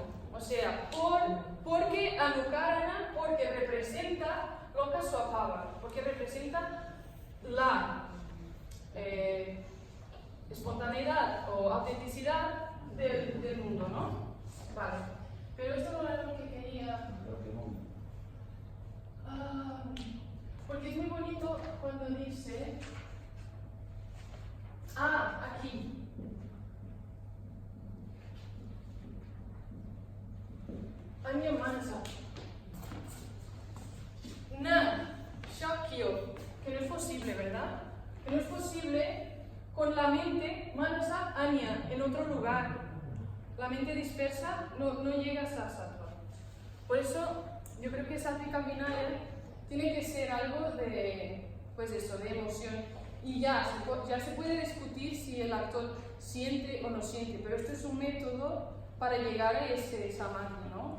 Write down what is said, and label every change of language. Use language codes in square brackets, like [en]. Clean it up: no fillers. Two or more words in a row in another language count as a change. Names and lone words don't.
[es] O sea, porque Anukarana, porque representa Loka Swabhava, porque representa la espontaneidad o autenticidad del mundo, ¿no? Vale. Pero esto no era lo que quería. Porque es muy bonito cuando dice. Aquí. [sa] अन्य मनसा. न शक्यो. [es] Que no es posible, ¿verdad? Que no es posible. Con la mente, [sa] मनसा, अन्य, [es] en otro lugar. La mente dispersa no llega hasta sattva. Por eso, yo creo que Satvikabhinaya tiene que ser algo de, pues eso, de emoción. Y ya se puede discutir si el actor siente o no siente, pero esto es un método para llegar a ese samadhi, ¿no?